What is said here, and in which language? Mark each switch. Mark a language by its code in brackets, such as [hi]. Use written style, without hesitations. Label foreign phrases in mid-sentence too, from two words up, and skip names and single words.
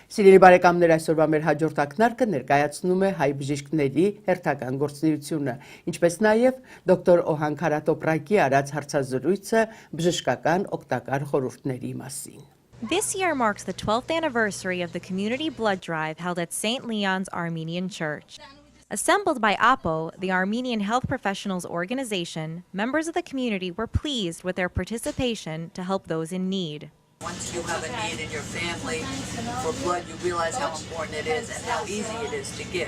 [hy] Սիրելի բարեկամներ, այսօրվա մեր հաջորդ ակնարկը ներկայացնում է հայ բժիշկների հերթական գործունեությունը, ինչպես նաև դոկտոր Օհան Քարատոպրակի արած հարցազրույցը բժշկական օգտակար խորհուրդների մասին։ [en] This year marks the 12th anniversary of the community blood drive held at St. Leon's Armenian Church. Assembled by AAHPO, the Armenian Health Professionals Organization, members of the community were pleased with their participation to help those in need. Once you have a need in your family for blood, you realize how important it is and how easy it is to give.